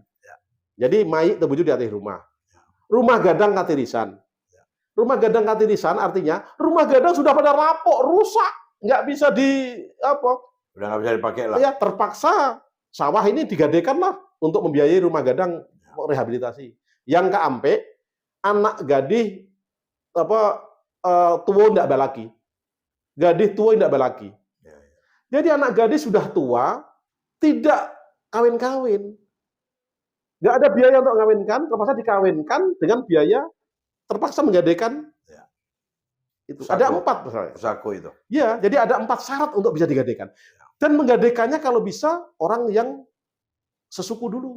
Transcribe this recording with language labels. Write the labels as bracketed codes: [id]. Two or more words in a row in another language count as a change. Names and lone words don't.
[id] Jadi mayit terbujur di atas rumah. [min] Rumah gadang katirisan. Rumah gadang katirisan [id] artinya rumah gadang sudah pada lapuk, rusak, nggak bisa udah nggak bisa dipakai lah. Ya, terpaksa sawah ini digadekan lah untuk membiayai rumah gadang rehabilitasi. [min] Yang keampe, anak gadih tua ndak balaki. [id] Gadis tua tidak balaki. Jadi anak gadis sudah tua, tidak kawin-kawin. Nggak ada biaya untuk mengawinkan, terpaksa dikawinkan dengan biaya, terpaksa menggadekan. Itu. Ada 4 misalnya. Pusako itu. Ya, jadi ada 4 syarat untuk bisa digadekan. Dan menggadekannya kalau bisa orang yang sesuku dulu.